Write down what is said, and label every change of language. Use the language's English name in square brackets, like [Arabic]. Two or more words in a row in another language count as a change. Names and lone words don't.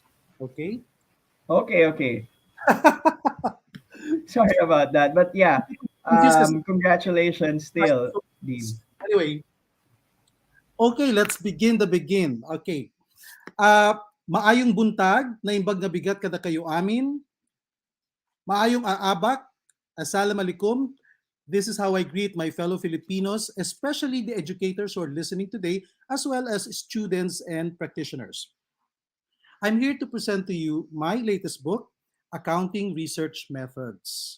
[English] Okay? Okay. Sorry about that. But yeah, This is congratulations still, Dean. anyway. Okay, let's begin. Okay. [Cebuano] Maayong buntag, [Iloko] naimbag nga bigat kada kayo amin. [Cebuano] Maayong aabak, [Arabic] assalamualaikum. [English] This is how I greet my fellow Filipinos, especially the educators who are listening today, as well as students and practitioners. I'm here to present to you my latest book, Accounting Research Methods.